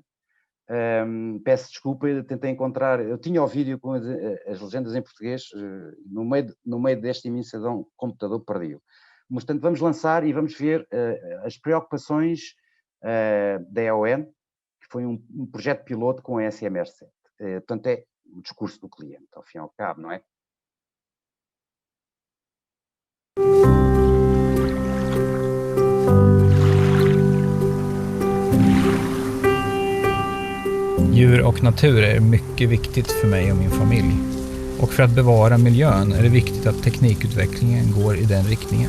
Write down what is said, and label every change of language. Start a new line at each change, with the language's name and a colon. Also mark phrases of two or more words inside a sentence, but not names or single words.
Portuguese: Peço desculpa, eu tentei encontrar, eu tinha o vídeo com as legendas em português, no meio desta imensidão, o computador perdiu. Mas, portanto, vamos lançar e vamos ver as preocupações da EON, que foi um projeto piloto com a SMR7. Portanto, é o discurso do cliente, ao fim e ao cabo, não é?
Swedish: Djur och natur är mycket viktigt för mig och min familj. Och för att bevara miljön är det viktigt att teknikutvecklingen går i den riktningen.